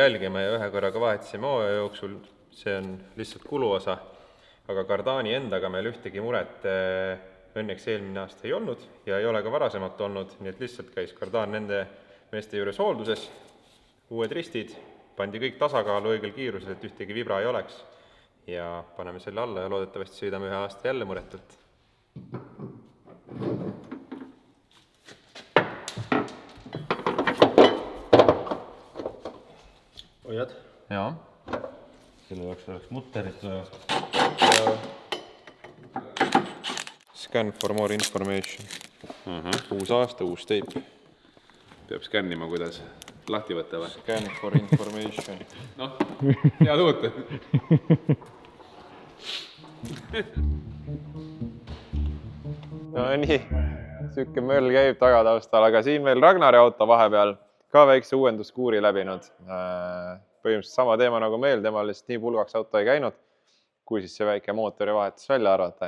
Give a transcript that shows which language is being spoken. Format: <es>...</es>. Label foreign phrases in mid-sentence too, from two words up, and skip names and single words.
<et>jälgime ja ühe korraga vahetasime hooaja jooksul, see on lihtsalt kuluosa, aga kardaani endaga meil ühtegi muret õnneks eelmine aasta ei olnud ja ei ole ka varasemalt olnud, nii et lihtsalt käis kardaan nende meeste juures hoolduses, uued ristid, pandi kõik tasakaalu õigel kiirusel, et ühtegi vibra ei oleks ja paneme selle alla ja loodetavasti sõidame 1 aasta jälle muretult. Hoiad? Jaa. Selle jaoks oleks mutterit vaja.</et> <en>Scan for more information.</en> <et>Uus aasta, uus teip. peab skännima, kuidas lahti võtta või?</et> <en>Scan for information.</en> <et>Noh, head uut. No nii, siuke möll käib tagataustal, aga siin meil Ragnari auto vahepeal ka väikse uuenduskuuri läbinud. Põhimõtteliselt sama teema nagu meil, temal lihtsalt nii pulgaks auto ei käinud, kui siis see väike mootori vahetus välja arvata.</et>